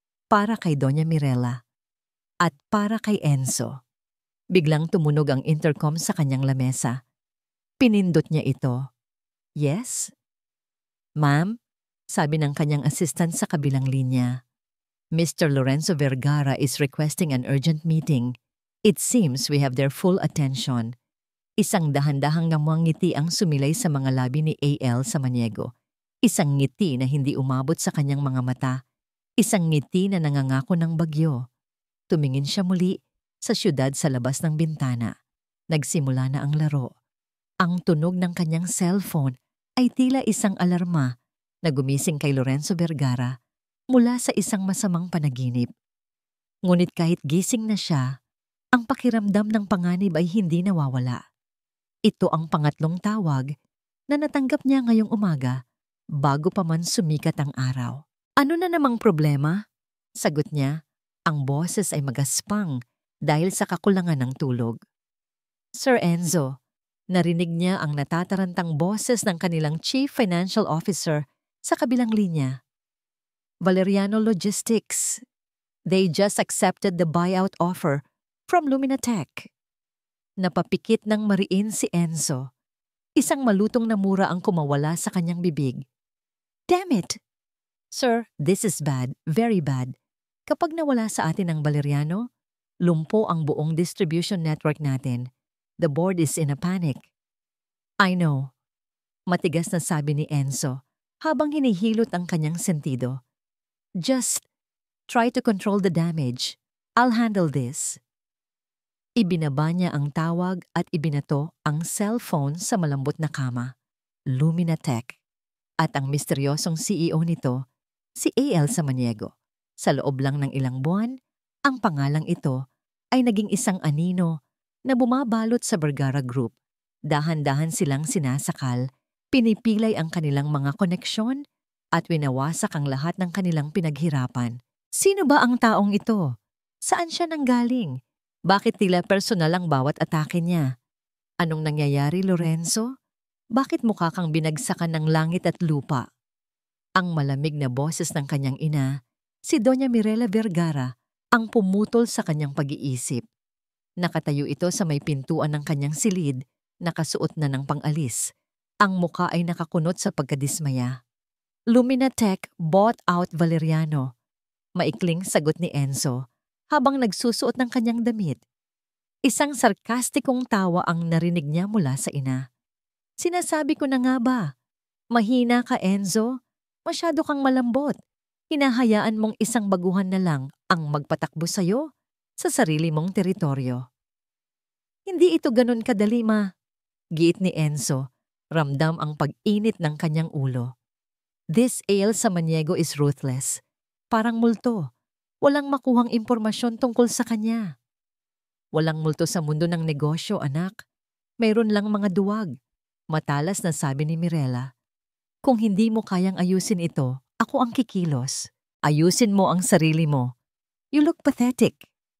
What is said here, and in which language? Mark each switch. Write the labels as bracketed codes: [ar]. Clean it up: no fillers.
[tl] Para kay Doña Mirela. At para kay Enzo. Biglang tumunog ang intercom sa kanyang lamesa. Pinindot niya ito. [en] Yes? Ma'am? [tl] Sabi ng kanyang assistant sa kabilang linya. [en] Mr. Lorenzo Vergara is requesting an urgent meeting. It seems we have their full attention. [tl] Isang dahan-dahang ngamuang ngiti ang sumilay sa mga labi ni AL Samaniego. Isang ngiti na hindi umabot sa kanyang mga mata. Isang ngiti na nangangako ng bagyo. Tumingin siya muli sa syudad sa labas ng bintana. Nagsimula na ang laro. Ang tunog ng kanyang cellphone ay tila isang alarma na gumising kay Lorenzo Vergara mula sa isang masamang panaginip. Ngunit kahit gising na siya, ang pakiramdam ng panganib ay hindi nawawala. Ito ang pangatlong tawag na natanggap niya ngayong umaga bago pa man sumikat ang araw. Ano na namang problema? Sagot niya, ang boses ay magaspang dahil sa kakulangan ng tulog. Sir Enzo, narinig niya ang natatarantang boses ng kanilang Chief Financial Officer sa kabilang linya. [en] Valeriano Logistics. They just accepted the buyout offer from Luminatech. [tl] Napapikit ng mariin si Enzo. Isang malutong na mura ang kumawala sa kanyang bibig. [en] Damn it! Sir, this is bad, very bad. [tl] Kapag nawala sa atin ang Valeriano, lumpo ang buong distribution network natin. [en] The board is in a panic. I know. [tl] Matigas na sabi ni Enzo habang hinihilot ang kanyang sentido. [en] Just try to control the damage. I'll handle this. [tl] Ibinaba niya ang tawag at ibinato ang cellphone sa malambot na kama. Luminatech. At ang misteryosong CEO nito, si AL Samaniego. Sa loob lang ng ilang buwan, ang pangalang ito ay naging isang anino na bumabalot sa Vergara Group. Dahan-dahan silang sinasakal, pinipilay ang kanilang mga koneksyon at winawasak ang lahat ng kanilang pinaghirapan. Sino ba ang taong ito? Saan siya nanggaling? Bakit tila personal ang bawat atake niya? Anong nangyayari, Lorenzo? Bakit mukha kang binagsakan ng langit at lupa? Ang malamig na boses ng kanyang ina, si Doña Mirela Vergara, ang pumutol sa kanyang pag-iisip. Nakatayo ito sa may pintuan ng kanyang silid, nakasuot na ng pang-alis. Ang muka ay nakakunot sa pagkadismaya. [en] Luminatech bought out Valeriano. [tl] Maikling sagot ni Enzo habang nagsusuot ng kanyang damit. Isang sarkastikong tawa ang narinig niya mula sa ina. Sinasabi ko na nga ba? Mahina ka, Enzo. Masyado kang malambot. Hinahayaan mong isang baguhan na lang ang magpatakbo sa'yo sa sarili mong teritoryo. Hindi ito ganun kadali, ma. Giit ni Enzo. Ramdam ang pag-init ng kanyang ulo. [en] This AL Samaniego is ruthless. [tl] Parang multo. Walang makuhang impormasyon tungkol sa kanya. Walang multo sa mundo ng negosyo, anak. Mayroon lang mga duwag. Matalas na sabi ni Mirela. Kung hindi mo kayang ayusin ito, ako ang kikilos. Ayusin mo ang sarili mo. [en] You look pathetic.